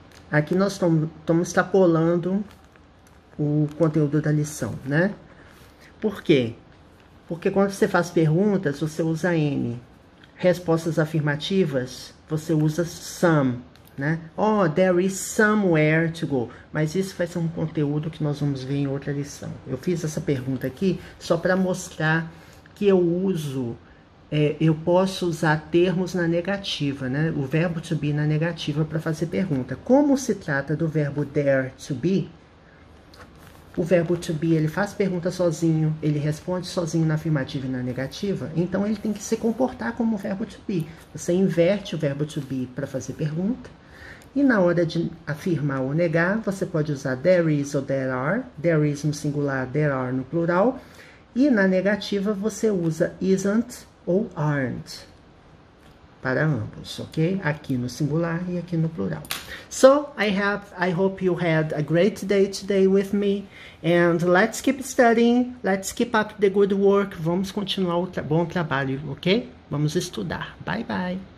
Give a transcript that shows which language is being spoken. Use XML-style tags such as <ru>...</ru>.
<pt>Aqui nós estamos extrapolando o conteúdo da lição, né? Por quê? Porque quando você faz perguntas, você usa N. Respostas afirmativas, você usa some, né?</pt> <en>Oh, there is somewhere to go.</en> <pt>Mas isso vai ser um conteúdo que nós vamos ver em outra lição. Eu fiz essa pergunta aqui só para mostrar que eu uso, eu posso usar termos na negativa, né? O verbo to be na negativa para fazer pergunta. Como se trata do verbo there to be, o verbo to be, ele faz pergunta sozinho, ele responde sozinho na afirmativa e na negativa, então ele tem que se comportar como o verbo to be. Você inverte o verbo to be para fazer pergunta, e na hora de afirmar ou negar, você pode usar</pt> <en>there is</en> <pt>ou</pt> <en>there are,</en> <pt>there is no singular, there are no plural, e na negativa você usa isn't ou aren't, para ambos, ok? Aqui no singular e aqui no plural.</pt> <en>So, I hope you had a great day today with me, and let's keep studying, let's keep up the good work,</en> <pt>vamos continuar o bom trabalho, ok? Vamos estudar.</pt> <en>Bye, bye!</en>